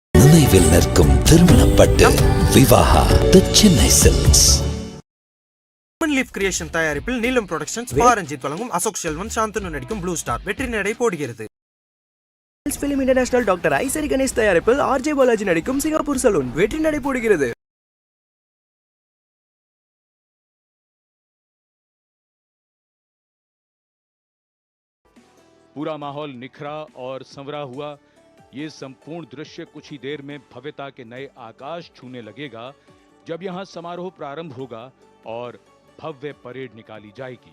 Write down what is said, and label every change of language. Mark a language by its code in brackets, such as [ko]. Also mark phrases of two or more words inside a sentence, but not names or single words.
[ta] நினைவில் நிற்கும் திருமணப்பட்டு விவாஹா தி சென்னை சில்க்ஸ். லீஃப் கிரியேஷன் தயாரிப்பில் நீலம் புரொடக்ஷன்ஸ் பாரஞ்சித் வழங்கும் அசோக் செல்வன் சாந்தனு நடிக்கும் ப்ளூ ஸ்டார் வெற்றி நடை போடுகிறது. ஃபிலிம் இன்டர்நேஷனல் டாக்டர் ஐசரி கணேஷ் தயாரிப்பில் ஆர்ஜே பாலாஜி நடிக்கும் சிங்கப்பூர் சலூன் வெற்றி நடை போடுகிறது. [hi] पूरा माहौल निखरा और संवरा हुआ। ये संपूर्ण दृश्य कुछ ही देर में भव्यता के नए आकाश छूने लगेगा जब यहां समारोह प्रारंभ होगा और भव्य परेड निकाली जाएगी।